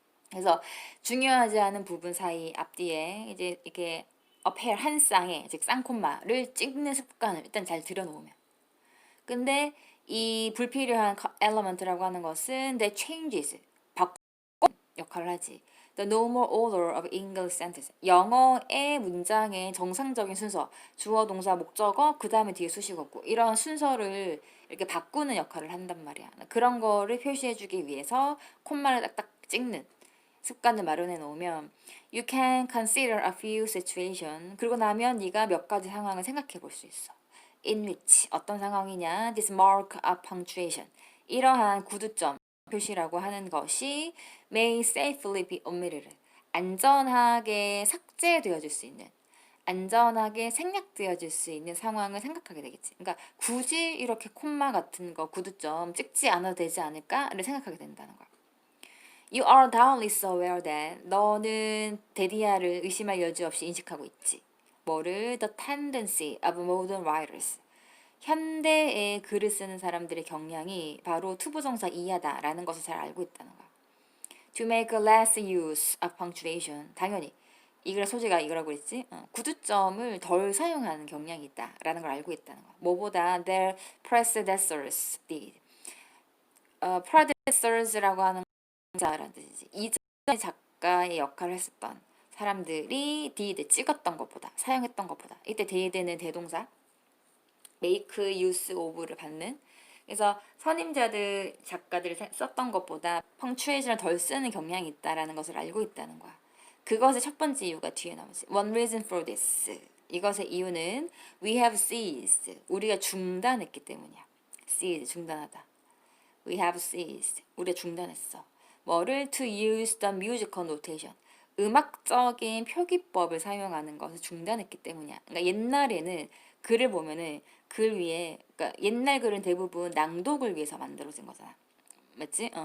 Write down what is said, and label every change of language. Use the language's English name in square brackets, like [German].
[Korean] 그래서 중요하지 않은 부분 사이 앞뒤에 이제 이렇게 어페어 한 쌍에 즉 쌍콤마를 찍는 습관을 일단 잘 들여놓으면. 근데 이 불필요한 element라고 하는 것은 [English] the changes [Korean] 바꿔 역할을 하지. [English] The normal order of English sentence. [Korean] 영어의 문장의 정상적인 순서, 주어, 동사, 목적어, 그 다음에 뒤에 수식어고 이런 순서를 이렇게 바꾸는 역할을 한단 말이야. 그런 거를 표시해주기 위해서 콤마를 딱딱 찍는 습관을 마련해 놓으면 [English] you can consider a few situations. [Korean] 그러고 나면 네가 몇 가지 상황을 생각해 볼 수 있어. [English] in which [Korean] 어떤 상황이냐? [English] This mark of punctuation. [Korean] 이러한 구두점 표시라고 하는 것이 [English] may safely be omitted. [Korean] 안전하게 삭제되어질 수 있는 안전하게 생략되어질 수 있는 상황을 생각하게 되겠지. 그러니까 굳이 이렇게 콤마 같은 거 구두점 찍지 않아도 되지 않을까를 생각하게 된다는 거야. [English] You are doubtless so aware that [Korean] 너는 데디아를 의심할 여지 없이 인식하고 있지. 뭐를? [English] The tendency of modern writers. [Korean] 현대의 글을 쓰는 사람들의 경향이 바로 투부정사 이하다라는 것을 잘 알고 있다는 거야. [English] To make less use of punctuation. [Korean] 당연히 이 글의 소재가 이거라고 그랬지. 구두점을 덜 사용하는 경향이 있다라는 걸 알고 있다는 거야. 뭐보다 [English] their predecessors did. [Korean] predecessors라고 하는 자라는 뜻이지. 이전의 작가의 역할을 했었던 사람들이 did 찍었던 것보다 사용했던 것보다 이때 did는 대동사 make use of를 받는 그래서 선임자들 작가들이 썼던 것보다 펑추에이션을 덜 쓰는 경향이 있다라는 것을 알고 있다는 거야. 그것의 첫 번째 이유가 뒤에 나오지. [English] One reason for this. [Korean] 이것의 이유는 [English] we have ceased. [Korean] 우리가 중단했기 때문이야. cease 중단하다. [English] We have ceased. [Korean] 우리가 중단했어. 뭐를? [English] To use the musical notation. [Korean] 음악적인 표기법을 사용하는 것을 중단했기 때문이야. 그러니까 옛날에는 글을 보면은 글 위에 그러니까 옛날 글은 대부분 낭독을 위해서 만들어진 거잖아. 맞지?